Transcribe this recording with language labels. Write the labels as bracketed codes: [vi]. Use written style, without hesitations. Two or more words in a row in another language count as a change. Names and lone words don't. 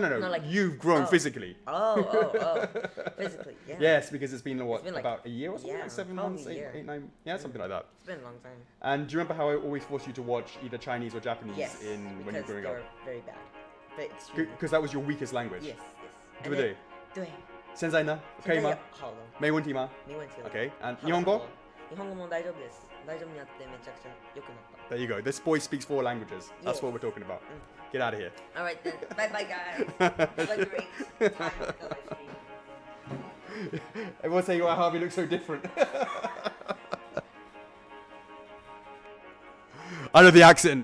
[en] Like, you've grown physically. Oh. Physically, yeah. Yes, because it's been what, like, about a year or something, yeah, like 7 months, 8, 9, yeah, something like that. It's been a long time. And do you remember how I always forced you to watch either Chinese or Japanese when you were growing up? Very bad. Because that was your weakest language. Yes. [zh] 对不对？对。现在呢？可以吗？好了。没问题吗？没问题了。 [en] Okay. And 日本語？ [ja] 日本語も大丈夫です。大丈夫になってめちゃくちゃ良くなった。 [en] There you go. This boy speaks 4 languages. That's Yeah. what we're talking about. Get out of here. Alright then. Bye bye guys. Have a great time with the live stream. Everyone's saying, wow, Harvey looks so different. I know the accent.